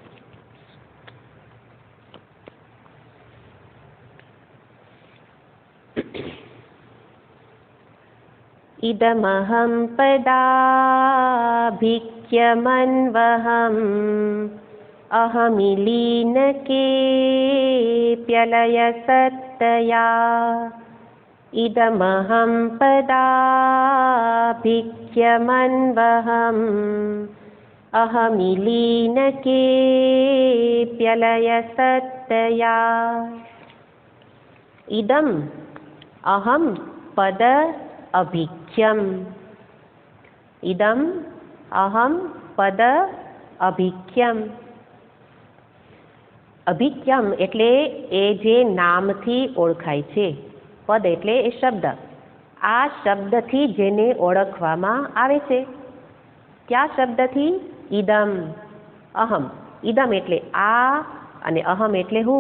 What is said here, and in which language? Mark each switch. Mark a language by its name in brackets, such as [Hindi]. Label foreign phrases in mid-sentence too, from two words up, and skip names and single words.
[Sanskrit] ઇદમહં પદાભિખ્યમન્વહં અહમિલીનકે પ્યલય સત્તયા. ઇદમહં પદાભિખ્યમન્વહં अहमिलीनकेऽप्यलयसत्तया इदम् अहं पद अभिख्यम् इदम् अहं पद अभिख्यम् [Gujarati] અભિખ્યમ એટલે એ જે નામથી ઓળખાય છે. પદ એટલે એ શબ્દ. આ શબ્દથી જેને ઓળખવામાં આવે છે. કયા શબ્દથી? [Sanskrit] ઇદમ અહમ. [Gujarati] ઇદમ એટલે આ અને અહમ એટલે હું.